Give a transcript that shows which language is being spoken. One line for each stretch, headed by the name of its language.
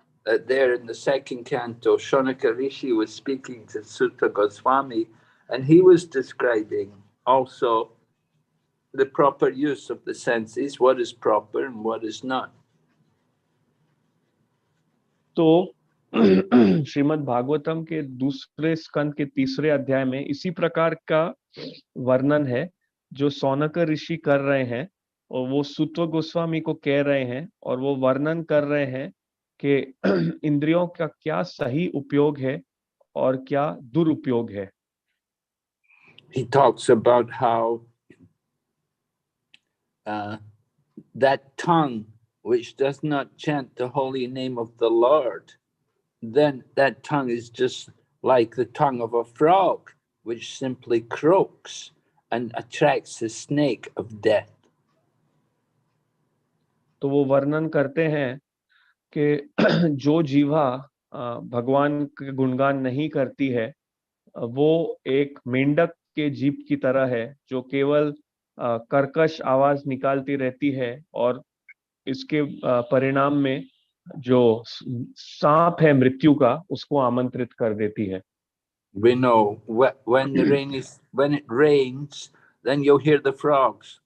English: There in the 2nd canto, Sonaka Rishi was speaking to Sutta Goswami, and he was describing also the proper use of the senses, what is proper and what is not.
Hindi: तो श्रीमद् भागवतम के दूसरे स्कंद के 3रे अध्याय में इसी प्रकार का वर्णन है जो सौनक ऋषि कर रहे हैं, और वो सुत्व गोस्वामी को कह रहे हैं, और वो वर्णन कर रहे हैं कि इंद्रियों का क्या सही उपयोग है और क्या दुरुपयोग है।
English: He talks about how that tongue which does not chant the holy name of the Lord, then that tongue is just like the tongue of a frog, which simply croaks and attracts the snake of death.
Hindi: तो वो वर्णन करते हैं कि जो जीवा भगवान के गुणगान नहीं करती है, वो एक मेंढक के जीभ की तरह है जो केवल कर्कश आवाज निकालती रहती है, और इसके परिणाम में जो सांप है मृत्यु का, उसको आमंत्रित कर देती है।
English: We know when it rains, then you'll hear the frogs.